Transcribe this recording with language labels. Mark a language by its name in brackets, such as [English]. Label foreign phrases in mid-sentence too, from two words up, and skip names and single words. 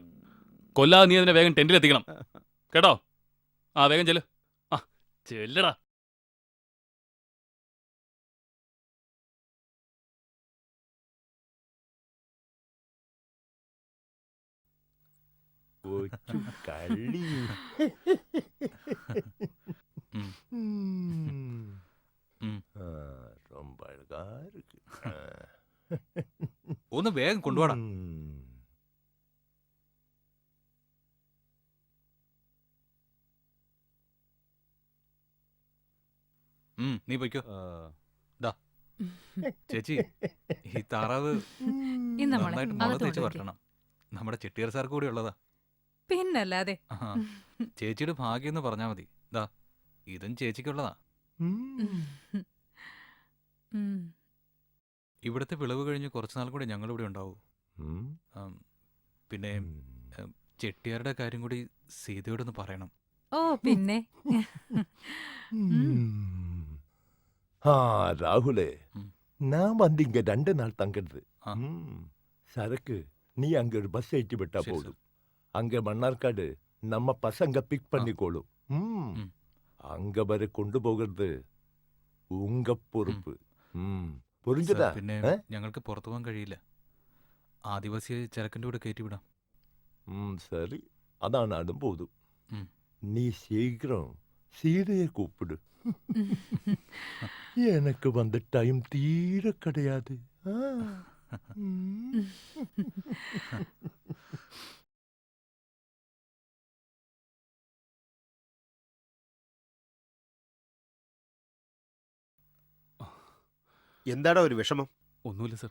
[Malayalam] കൊല്ലാതെ നീ അതിനെ വേഗം ടെന്റിലെത്തിക്കണം കേട്ടോ. ആ വേഗം ചെല്ല്. ആ ചെല്ലടാ. കള്ളി. [Tamil] ரொம்ப அழகா இருக்கு. [Malayalam] ഒന്ന് വേഗം കൊണ്ടുപോടാ. നീ പൊയ്ക്കോ. ചേച്ചി, ഈ താറാവ് നന്നായിട്ട് മുളക് തേച്ച് വരട്ടണം. നമ്മുടെ ചെട്ടിയാർ സാർ കൂടി ഉള്ളതാ. പിന്നല്ലാതെ. ചേച്ചിയുടെ ഭാഗ്യം എന്ന് പറഞ്ഞാ മതി. ദാ ഇതും ചേച്ചിക്കുള്ളതാ. ഇവിടുത്തെ വിളവ് കഴിഞ്ഞ് കുറച്ചുനാൾ കൂടി ഞങ്ങളിവിടെ ഉണ്ടാവൂ. പിന്നെ ചെട്ടിയാരുടെ കാര്യം കൂടി സീതയോടൊന്ന് പറയണം. ഓ പിന്നെ. [Tamil] ராகுலே, நான் வந்து இங்க 2 நாள் தங்குறது. சரக்கு நீ அங்க ஒரு பஸ் ஏற்றி விட்டா போதும். அங்க மன்னார்காடு நம்ம பசங்க பிக் பண்ணிக்கோளும். அங்க வரை கொண்டு போகிறது உங்க பொறுப்பு. புரிஞ்சுதா? [Malayalam] പിന്നെ ഞങ്ങൾക്ക് പുറത്തു പോകാൻ കഴിയില്ല. ആദിവാസിയെ ചരക്കിന്റെ കൂടെ കയറ്റിവിടാം. [Tamil] சரி, அதான் நானும் போதும். நீ சீக்கிரம் சீதையை கூப்பிடு. எனக்கு வந்த டைம் தீர கிடையாது. [Malayalam] എന്താടാ ഒരു വിഷമം? ഒന്നുമില്ല സർ.